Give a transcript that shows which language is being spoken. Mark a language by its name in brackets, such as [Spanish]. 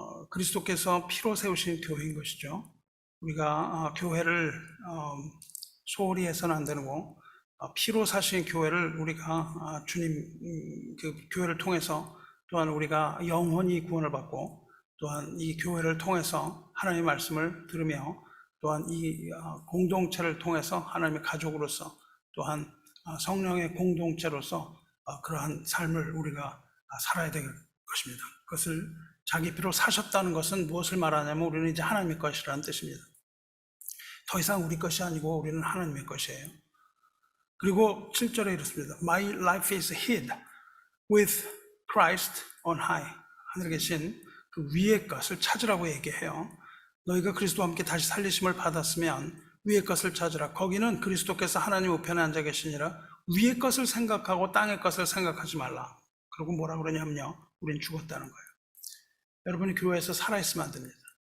[Korean] 그리스도께서 피로 세우신 교회인 것이죠. 우리가 교회를 소홀히 해서는 안 되고 피로 사신 교회를 우리가 주님 그 교회를 통해서 또한 우리가 영원히 구원을 받고 또한 이 교회를 통해서 하나님의 말씀을 들으며 또한 이 공동체를 통해서 하나님의 가족으로서 또한 성령의 공동체로서 그러한 삶을 우리가 살아야 될 것입니다. 그것을 자기 피로 사셨다는 것은 무엇을 말하냐면 우리는 이제 하나님의 것이라는 뜻입니다. 더 이상 우리 것이 아니고 우리는 하나님의 것이에요. 그리고 7절에 이렇습니다. [English] My life is hid with Christ on high. [Korean] 하늘에 계신 그 위의 것을 찾으라고 얘기해요. 너희가 그리스도와 함께 다시 살리심을 받았으면 위의 것을 찾으라. 거기는 그리스도께서 하나님 우편에 앉아 계시니라. 위의 것을 생각하고 땅의 것을 생각하지 말라. 그리고 뭐라 그러냐면요. 우린 죽었다는 거예요. 여러분이 교회에서 살아있으면 안 됩니다.